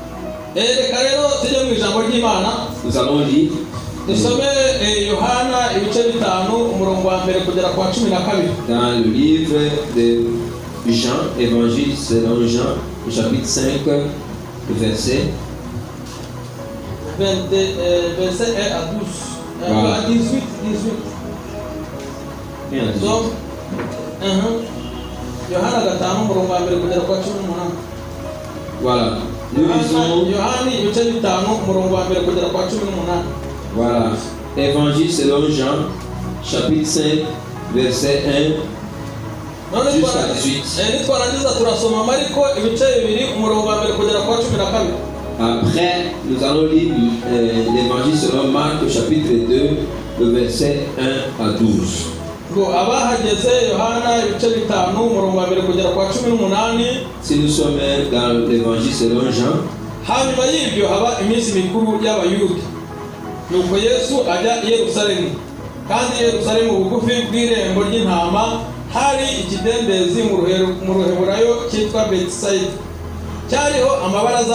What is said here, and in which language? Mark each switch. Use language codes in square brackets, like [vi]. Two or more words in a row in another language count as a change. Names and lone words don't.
[fr] Nous allons lire dans le livre de Jean, évangile selon Jean, chapitre 5, verset 1 à 12. Voilà. À 18. Donc, [rw] Yohana gatanu umurongo wa mbere kugera kwa 18. [fr] Voilà. Nous lisons [rw] Yohani ibice bitanu umurongo wa mbere kugera kwa 18. [fr] Voilà. Évangile selon Jean, chapitre 5, verset 1 jusqu'à 18. [rw] Nitwarangiza turasoma Mariko ibice bibiri umurongo wa mbere kugera kwa 12. [fr] Après, nous allons lire l'évangile selon Marc, chapitre 2, le verset 1 à 12. Si nous sommes dans l'évangile selon Jean, [rw] hanyuma y'ibyo haba iminsi mikuru y'abayuda, nuko Yesu ajya i Yerusalemu, kandi Yerusalemu bugufi bw'irembo ry'intama hari ikidendezi mu ruheburayo cyitwa Betsaida, cyariho amabaraza 5.